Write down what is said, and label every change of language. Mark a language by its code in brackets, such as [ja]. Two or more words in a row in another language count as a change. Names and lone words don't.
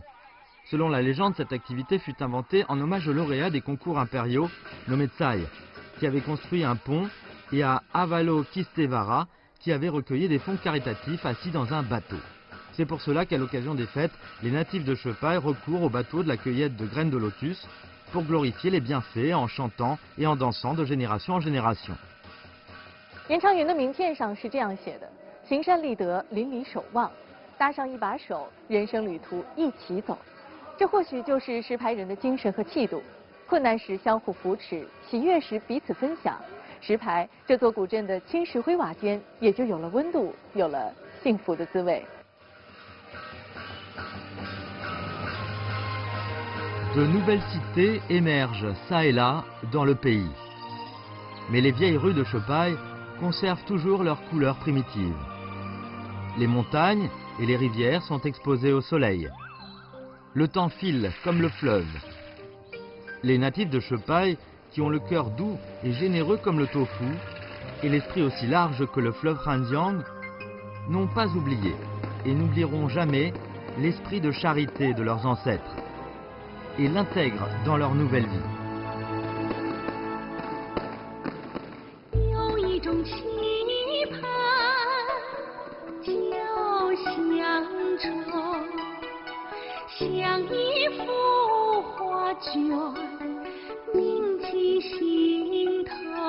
[fr] Selon la légende, cette activité fut inventée en hommage au lauréat des concours impériaux, nommé Tsai, qui avait construit un pont, et à Avalokiteshvara, qui avait recueilli des fonds caritatifs assis dans un bateau. C'est pour cela qu'à l'occasion des fêtes, les natifs de Chepaille recourent au bateau de la cueillette de graines de lotus pour glorifier les bienfaits en chantant et en dansant de génération en génération. [zh] 严长云的名片上是这样写的：行善立德，邻里守望，搭上一把手，人生旅途一起走。这或许就是石牌人的精神和气度。困难时相互扶持，喜悦时彼此分享。石牌这座古镇的青石灰瓦间，也就有了温度，有了幸福的滋味。 [fr] De nouvelles cités émergent çà et là dans le pays. Mais les vieilles rues de Chepaille conservent toujours leur couleur primitive. Les montagnes et les rivières sont exposées au soleil. Le temps file comme le fleuve. Les natifs de Chepaille, qui ont le cœur doux et généreux comme le tofu, et l'esprit aussi large que le fleuve Hanjiang, n'ont pas oublié et n'oublieront jamais l'esprit de charité de leurs ancêtres et l'intègrent dans leur nouvelle vie. [zh] 有一种期盼叫乡愁，像一幅画卷铭记心头，